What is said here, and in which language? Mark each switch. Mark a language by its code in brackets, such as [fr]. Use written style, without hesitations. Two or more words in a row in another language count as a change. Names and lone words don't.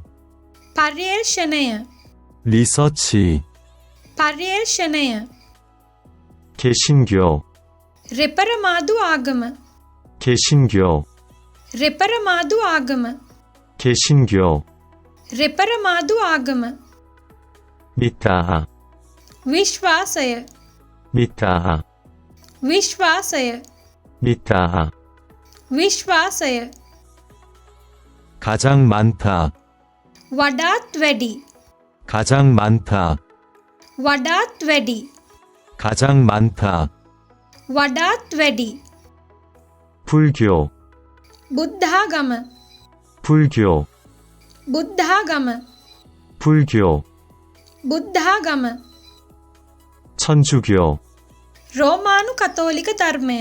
[si] පර්යේෂණය. [ko] 리서치. [si] පර්යේෂණය. [ko] 개신교, [si] රෙපරමාදු ආගම. [ko] 개신교, [si] රෙපරමාදු ආගම. [ko] 개신교. [si] රෙපරමාදු ආගම. [ko] 믿다, [si] විශ්වාසය. [ko] 믿다, [si] විශ්වාසය. [ko] 믿다. [si] විශ්වාසය. [ko] 가장 많다, [si] වඩාත් වැඩි. [ko] 가장 많다, [si] වඩාත් වැඩි. [ko] 가장 많다. [si] වඩාත් වැඩි. [ko] 불교, [si] බුද්ධාගම. [ko] 불교, [si] බුද්ධාගම. [ko] 불교. [si] බුද්ධාගම. [ko] 천주교, [si] රෝමානු කතෝලික ධර්මය.